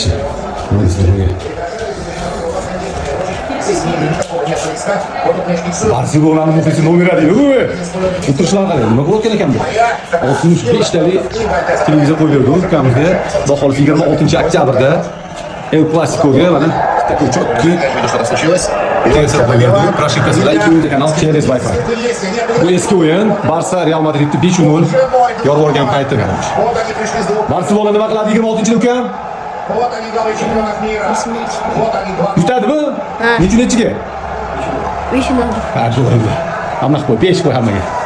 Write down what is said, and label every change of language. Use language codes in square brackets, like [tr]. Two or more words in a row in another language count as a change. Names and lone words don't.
[uz] Barselonani muxlisi nomeri deydi-ku. O'tirishlar qaraydi. Nima bo'layotgan ekan bu? 65 talik televizor qo'yib berdik ukamizga. Xudo xolisa 26-oktyabrda El Clasicoga mana [ru] такой чёткий. Что-то случилось? [uz] Прошивкасы bilan 2 kanal через Wi-Fi. Bu eski o'yin. Barsa Real Madridni 5-0 yorib yuborgan payti. Barselona nima qiladi 26-da ukam? [ru] Вот они, главный чемпионат мира. Вот они, два. [uz] Yutadimi? Nechiga? 5-0. Ha, to'g'ri. Hamma qo'y, 5 qo'y hammaga.